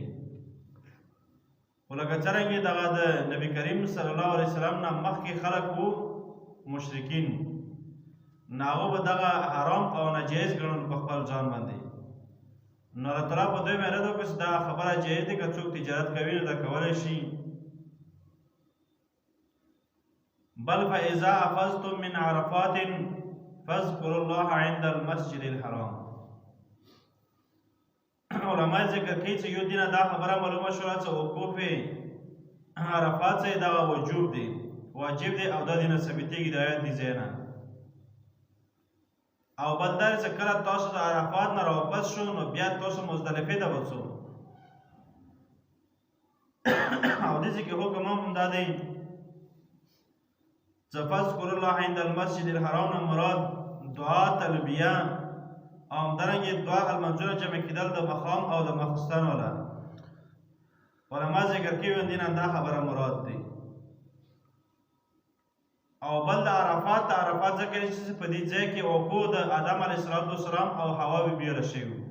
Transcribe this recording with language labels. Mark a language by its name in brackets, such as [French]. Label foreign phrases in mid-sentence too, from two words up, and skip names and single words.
[Pashto] خو لکه څرنګه دغه د نبی کریم [Arabic] صلی الله علیه وسلم [Pashto] نه مخکې خلک وو مشرکین نو هغه به دغه حرام او ناجایز ګڼل په خپل ځان باندې نو الله تعالی په دوی باندې رد وکړه چې دا خبره جایز دی که څوک تجارت کوي نو دا کولی شي. [Arabic] بل فاذا افضتم من عرفات فاذكروا الله عند المسجد الحرام. [Pashto] علماء ذکر کوي چې یو دینه دا خبره معلومه شوه چې وقوف عرفات چې دا وجوب دی واجب دی او دا دینه ثابتېږي د آیت دې ځای نه او بل دا چې کله تاسو د عرفات نه راواپس شو نو بیا تاسو مزدلفې ته وڅو او دې کې حکم هم دا دی چې [Arabic] فاذکروا الله عند المسجد الحرام [Pashto] نه مراد دعا تلبیه او همدارنګه دعا المنظوره جمع کېدل د مقام او د مخستان والا علما ذکر کوي دین دا خبره مراد دی. او بل د عرفات ذکر چې په دې ځای کې وقوع د آدم [Arabic] علیه السلام [Pashto] او حوا بیبي راشي